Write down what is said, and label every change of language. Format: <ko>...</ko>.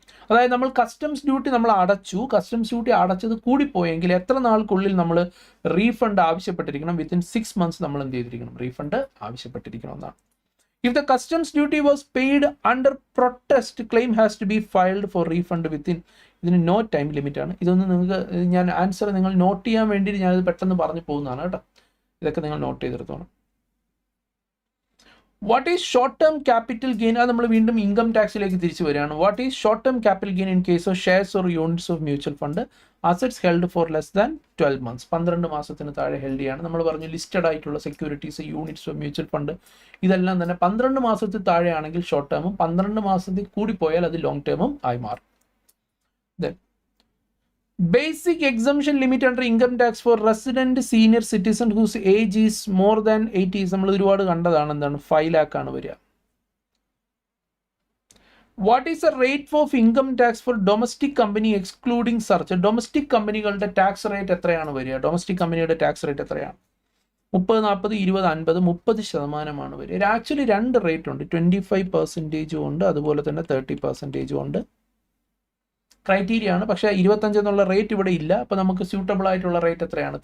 <ml>അതായത് നമ്മൾ customs duty നമ്മൾ അടച്ചു, കസ്റ്റംസ് ഡ്യൂട്ടി അടച്ചത് കൂടിപ്പോയെങ്കിൽ എത്ര നാൾക്കുള്ളിൽ നമ്മൾ റീഫണ്ട് ആവശ്യപ്പെട്ടിരിക്കണം?</ml> <en>within 6 months</en> <ml>നമ്മൾ എന്ത് ചെയ്തിരിക്കണം, റീഫണ്ട് ആവശ്യപ്പെട്ടിരിക്കണം എന്നാണ്.</ml> <en>If the customs duty was paid under protest, claim has to be filed for refund within,</en> <ml>ഇതിന് നോ ടൈം ലിമിറ്റ് ആണ്. ഇതൊന്ന് നിങ്ങൾക്ക് ഞാൻ ആൻസർ നിങ്ങൾ നോട്ട് ചെയ്യാൻ വേണ്ടിയിട്ട് ഞാനത് പെട്ടെന്ന് പറഞ്ഞു പോകുന്നതാണ് കേട്ടോ. ഇതൊക്കെ നിങ്ങൾ not ചെയ്തെടുത്തോണം.</ml> <en>What is short term capital gain?</en> <ml>അത് നമ്മൾ വീണ്ടും ഇൻകം ടാക്സിലേക്ക് തിരിച്ചു വരികയാണ്.</ml> <en>what is short term capital gain in case of shares or units of mutual fund assets held for less than 12 months,</en> <ml>12 മാസത്തിന് താഴെ ഹെൽഡ് ചെയ്യാണ്. നമ്മൾ പറഞ്ഞു ലിസ്റ്റഡ് ആയിട്ടുള്ള securities, units of mutual fund, ഇതെല്ലാം തന്നെ 12 മാസത്തിൽ താഴെയാണെങ്കിൽ ഷോർട്ട് ടേമും, 12 മാസത്തിൽ കൂടിപ്പോയാൽ അത് ലോങ് ടേമും ആയി മാറും.</ml> <en>then basic exemption limit under income tax for resident senior citizen whose age is more than 80</en> <ml>നമ്മൾ ഒരുപാട് കണ്ടതാണ്. എന്താണ്, 5 lakh ആണ് വരിക.</ml> <en>What is the rate of income tax for domestic company excluding surcharge?</en> <ml>Domestic കമ്പനികളുടെ tax rate എത്രയാണ് വരിക? Domestic കമ്പനിയുടെ ടാക്സ് റേറ്റ് എത്രയാണ്? 30, 40, 20, 50, 30% വരിക. ആക്ച്വലി 2 റേറ്റ് ഉണ്ട്, 25% ഉണ്ട്, അതുപോലെ തന്നെ 30% ഉണ്ട്. ക്രൈറ്റീരിയ ആണ്, പക്ഷേ 25 എന്നുള്ള റേറ്റ് ഇവിടെ ഇല്ല. അപ്പോൾ നമുക്ക് സ്യൂട്ടബിൾ ആയിട്ടുള്ള റേറ്റ് എത്രയാണ്?</ml>